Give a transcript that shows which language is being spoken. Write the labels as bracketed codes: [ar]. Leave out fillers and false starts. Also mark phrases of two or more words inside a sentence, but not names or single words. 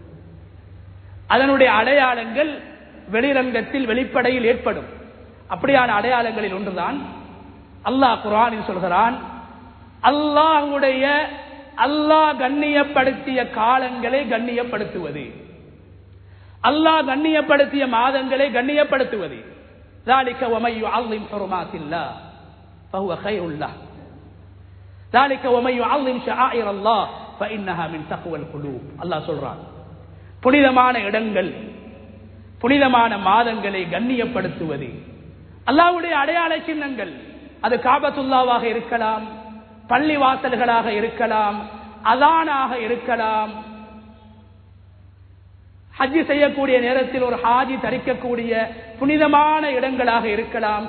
[ta] அதனுடைய அடையாளங்கள் வெளிரங்கத்தில், வெளிப்படையில் ஏற்படும். அப்படியான அடையாளங்களில் ஒன்றுதான் அல்லாஹ் குர்ஆனில் சொல்கிறான், அல்லாஹ் கண்ணியப்படுத்திய காலங்களை கண்ணியப்படுத்துவது, அல்லாஹ் கண்ணியப்படுத்திய மாதங்களை கண்ணியப்படுத்துவது. [ar] ذلك ومن يعظم حرمات الله فهو خير له ذلك ومن يعظم شعائر الله فإنها من تقوى القلوب. [ta] அல்லாஹ் சொல்றான், புனிதமான இடங்கள், புனிதமான மாதங்களை கண்ணியப்படுத்துவது அல்லாஹ்வுடைய அடையாள சின்னங்கள். அது காபத்துல்லாவாக இருக்கலாம், பள்ளி வாசல்களாக இருக்கலாம், அதானாக இருக்கலாம், ஹஜ் செய்யக்கூடிய நேரத்தில் ஒரு ஹாஜி தரிக்கக்கூடிய புனிதமான இடங்களாக இருக்கலாம்.